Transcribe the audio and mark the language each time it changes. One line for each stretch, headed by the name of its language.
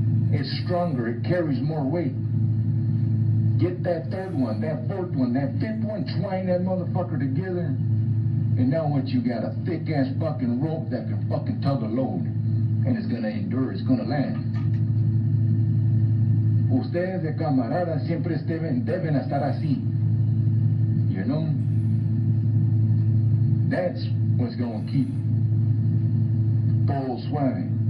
English: It's stronger, it carries more weight. Get that third one, that fourth one, that fifth one, twine that motherfucker together. And now what, you got a thick ass fucking rope that can fucking tug a load. And it's gonna endure, it's gonna last.
Spanish: Ustedes de camarada siempre deben estar así.
English: You know? That's what's gonna keep
Spanish: todo suave.